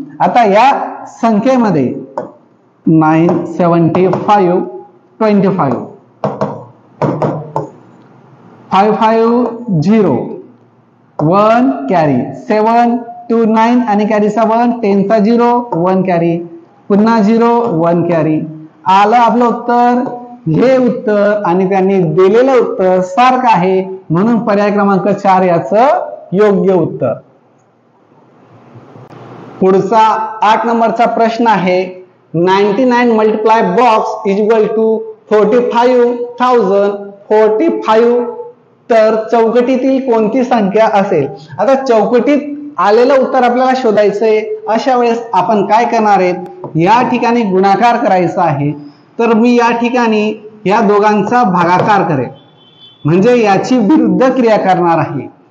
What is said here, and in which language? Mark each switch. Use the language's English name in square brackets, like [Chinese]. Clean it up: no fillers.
[Marathi] आता या संख्येमध्ये 9 75 25, 5 5 0 1 कॅरी, 7 2 9 आणि कॅरीचा 1, 10 चा 0 1 कॅरी, पुन्हा 0 1 कॅरी. आलं आपलं उत्तर. हे उत्तर आणि त्यांनी दिलेलं उत्तर सारखं आहे म्हणून पर्याय क्रमांक 4 याचं योग्य उत्तर. पुढचा 8 नंबरचा प्रश्न आहे. [English] 99 multiply box is equal to 45,000 45. [Marathi] तर चौकटीतील कोणती संख्या असेल? आता चौकटीत आलेलं उत्तर आपल्याला शोधायचंय. अशा वेळेस आपण काय करणार आहेत, या ठिकाणी गुणाकार करायचा आहे. तर मी या ठिकाणी या दोघांचा भागाकार करेल, म्हणजे याची विरुद्ध क्रिया करणार आहे.